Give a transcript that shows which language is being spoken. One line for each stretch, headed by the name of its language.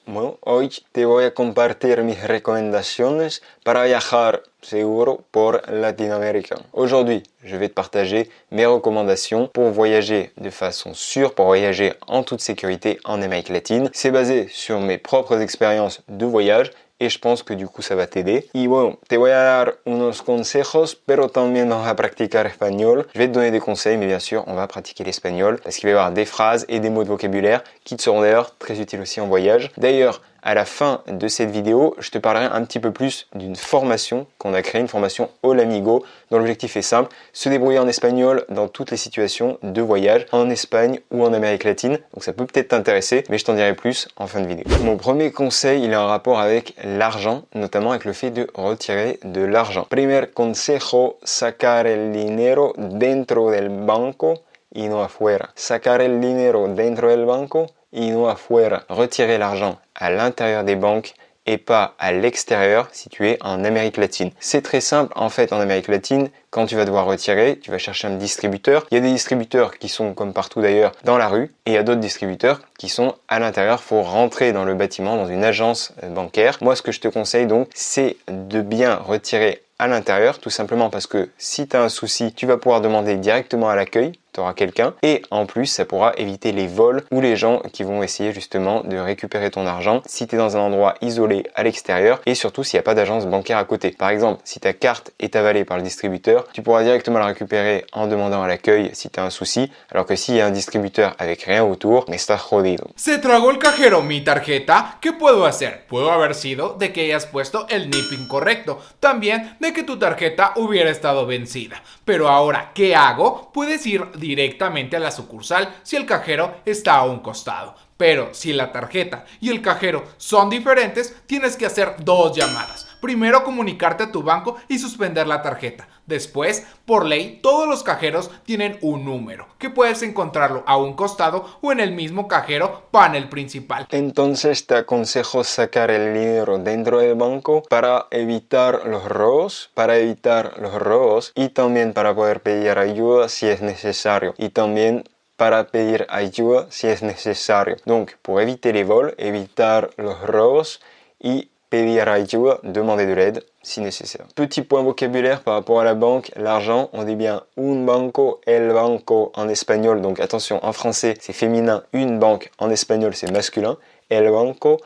Spanish: Bueno, hoy te voy a compartir mis recomendaciones para viajar seguro por Latinoamérica.
French: Aujourd'hui, je vais te partager mes recommandations pour voyager de façon sûre, pour voyager en toute sécurité en Amérique latine. C'est basé sur mes propres expériences de voyage y je pense que du coup ça va t'aider.
Spanish: Y bueno, te voy a dar unos consejos, pero también vamos a practicar espagnol.
French: Je vais te donner des conseils, mais bien sûr, on va pratiquer l'espagnol parce qu'il va y avoir des phrases et des mots de vocabulaire qui te seront d'ailleurs très utiles aussi en voyage. D'ailleurs, à la fin de cette vidéo, je te parlerai un petit peu plus d'une formation qu'on a créée, une formation Olamigo, dont l'objectif est simple, se débrouiller en espagnol dans toutes les situations de voyage en Espagne ou en Amérique latine. Donc ça peut peut-être t'intéresser, mais je t'en dirai plus en fin de vidéo. Mon premier conseil, il a un rapport avec l'argent, notamment avec le fait de retirer de l'argent.
Spanish: Primer consejo, sacar el dinero dentro del banco y no afuera. Sacar el dinero dentro del banco y no afuera.
French: Retirer l'argent à l'intérieur des banques et pas à l'extérieur si tu es en Amérique latine. C'est très simple en fait en Amérique latine. Quand tu vas devoir retirer, tu vas chercher un distributeur. Il y a des distributeurs qui sont comme partout d'ailleurs dans la rue et il y a d'autres distributeurs qui sont à l'intérieur. Il faut rentrer dans le bâtiment, dans une agence bancaire. Moi, ce que je te conseille donc, c'est de bien retirer à l'intérieur, tout simplement parce que si tu as un souci, tu vas pouvoir demander directement à l'accueil, tu auras quelqu'un, et en plus ça pourra éviter les vols ou les gens qui vont essayer justement de récupérer ton argent si tu es dans un endroit isolé à l'extérieur et surtout s'il n'y a pas d'agence bancaire à côté. Par exemple, si ta carte est avalée par le distributeur, tu pourras directement la récupérer en demandant à l'accueil si tu as un souci, alors que s'il y a un distributeur avec rien autour,
Spanish: estás jodido. Se tragó el cajero mi tarjeta. ¿Qué puedo hacer? Puedo haber sido de que hayas puesto el NIP incorrecto, también de que tu tarjeta hubiera estado vencida. Pero ahora, ¿qué hago? Puedes ir directamente a la sucursal si el cajero está a un costado. Pero si la tarjeta y el cajero son diferentes, tienes que hacer dos llamadas. Primero comunicarte a tu banco y suspender la tarjeta. Después, por ley, todos los cajeros tienen un número, que puedes encontrarlo a un costado o en el mismo cajero panel principal. Entonces te aconsejo sacar el dinero dentro del banco para evitar los robos, y también para poder pedir ayuda si es necesario. Y también para pedir ayuda si es necesario.
French: Donc, pour éviter les vols,
Spanish: evitar los robos y pedir ayuda,
French: demander de l'aide si nécessaire. Petit point vocabulaire par rapport à la banque, l'argent, on dit bien un banco, el banco en espagnol, donc attention, en français c'est féminin, une banque, en espagnol c'est masculin, el banco.